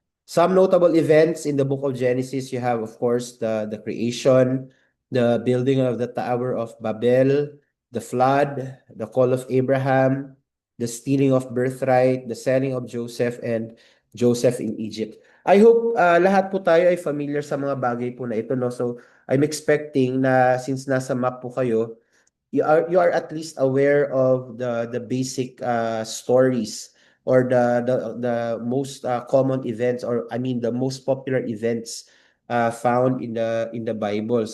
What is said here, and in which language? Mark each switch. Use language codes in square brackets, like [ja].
[en] Some notable events in the book of Genesis, you have, of course, the creation, the building of the Tower of Babel, the flood, the call of Abraham, the stealing of birthright, the selling of Joseph, and Joseph in Egypt. I hope [tl] lahat po tayo ay familiar sa mga bagay po na ito, no? [en] So, I'm expecting [tl] na since nasa map po kayo, [en] you are at least aware of the basic stories, or the most common events, or I mean the most popular events found in the Bible.